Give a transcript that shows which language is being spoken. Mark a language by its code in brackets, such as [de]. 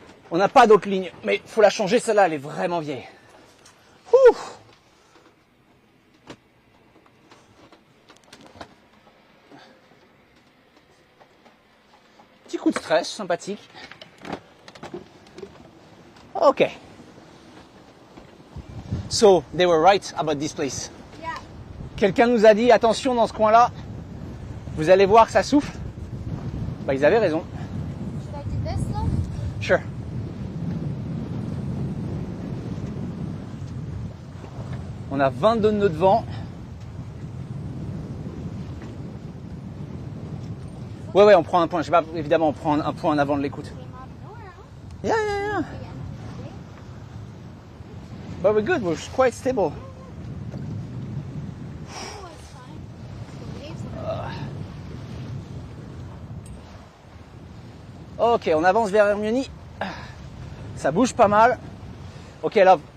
[fr] On n'a pas d'autre ligne, mais il faut la changer, celle-là, elle est vraiment vieille. Ouh. Petit coup de stress, sympathique. Ok. [en] So, they were right about this place. Yeah. [fr] Quelqu'un nous a dit, attention dans ce coin-là, vous allez voir que ça souffle. Bah, ils avaient raison. [en] Should I do this though? Sure. [fr] On a 22 nœuds de vent. Ouais, on prend un point. Je sais pas, évidemment, on prend un point en avant de l'écoute. [en] Came out of nowhere, huh? Yeah. The end of the day. But we're good. We're quite stable. Oh, it's fine. The waves are [fr] Ok, on avance vers Hermione. Ça bouge pas mal. [en] Ok, love.